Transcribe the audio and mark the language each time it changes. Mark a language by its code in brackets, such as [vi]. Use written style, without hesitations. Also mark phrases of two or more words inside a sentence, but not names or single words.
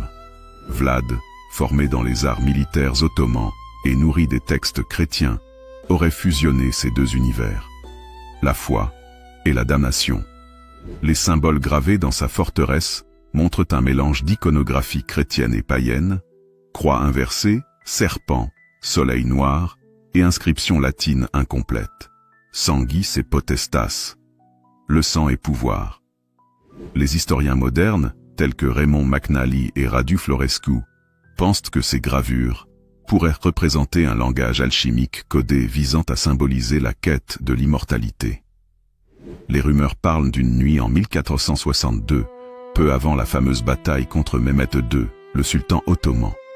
[fr] Vlad, formé dans les arts militaires ottomans et nourri des textes chrétiens, aurait fusionné ces deux univers, la foi et la damnation. Les symboles gravés dans sa forteresse montrent un mélange d'iconographie chrétienne et païenne, croix inversée, serpent, soleil noir et inscription latine incomplète. [la] Sanguis et potestas. [fr] Le sang est pouvoir. Les historiens modernes, tels que Raymond McNally et Radu Florescu, pensent que ces gravures pourraient représenter un langage alchimique codé visant à symboliser la quête de l'immortalité. Les rumeurs parlent d'une nuit en 1462, peu avant la fameuse bataille contre Mehmet II, le sultan ottoman.